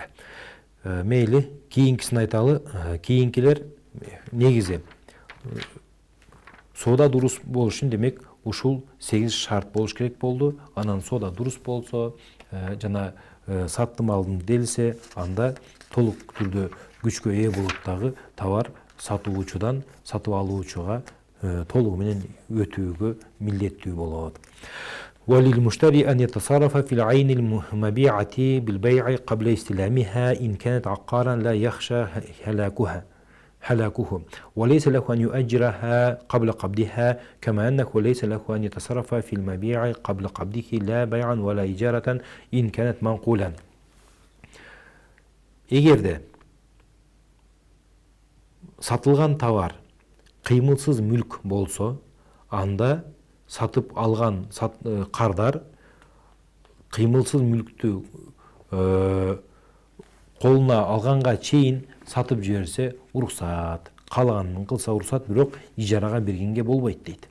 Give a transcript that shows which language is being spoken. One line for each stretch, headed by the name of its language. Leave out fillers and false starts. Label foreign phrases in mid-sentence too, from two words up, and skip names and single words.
Kyrgyz: Мейли кийинкисин айталы. Кийинкилер негизи соода дурус болуш үчүн демек ушул 8 шарт болуш керек болду. Анан соода дурус болсо, жана саттым алдым делсе, анда толук түрдө күчкө ээ болуп дагы товар сатуучудан сатып алуучуга толугу менен өтүүгө милдеттүү болот.
Arabic: وللمشتري أن يتصرف في العين المبيعة بالبيع قبل استلامها إن كانت عقارا لا يخشى هلاكه وليس له أن يؤجرها قبل قبضها كما أنه ليس له أن يتصرف في المبيع قبل قبضه لا بيعا ولا إجارة إن كانت منقولا.
Kyrgyz: Эгерде сатылган товар кыймылсыз мүлк болсо, анда сатып алган кардар кыймылсыз мүлктү колуна алганга чейин сатып жиберсе уруксат, каалаганын кылса уруксат, бирок ижарага бергенге болбойт дейт.